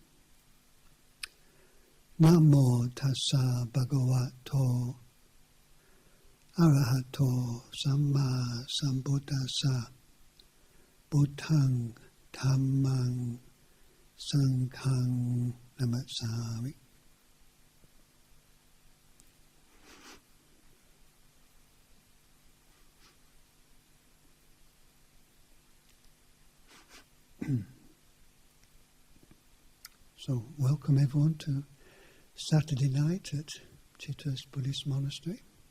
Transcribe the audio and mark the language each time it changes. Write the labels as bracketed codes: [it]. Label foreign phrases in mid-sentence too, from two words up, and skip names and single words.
[pi] Namo tassa bhagavato arahato samma sambuddhassa. Buddhang Dhammang Sanghang Namassami. [en] So, welcome everyone to Saturday night at Chithurst Buddhist Monastery.